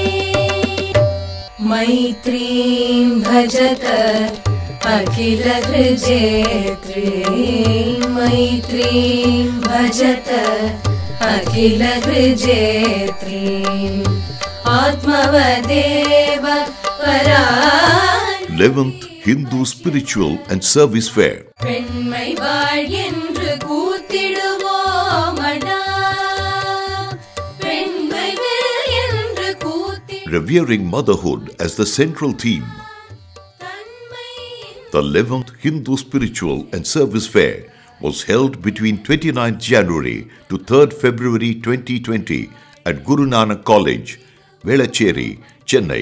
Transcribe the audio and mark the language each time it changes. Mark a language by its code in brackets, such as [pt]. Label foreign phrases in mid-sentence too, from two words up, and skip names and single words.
[sa] मैत्रीं भजत अखिल हृजेत्रीं मैत्रीं भजत अखिल हृजेत्रीं आत्मवदेव परा [en] 11th Hindu Spiritual and Service Fair. [ta] பெண்மை வாழ் என்று கூத்திடுவோமடா பெண்மை வெல் என்று [en] Revering motherhood as the central theme, the 11th Hindu Spiritual and Service Fair was held between 29th January to 3rd February 2020 at Guru Nanak College, Velachery, Chennai.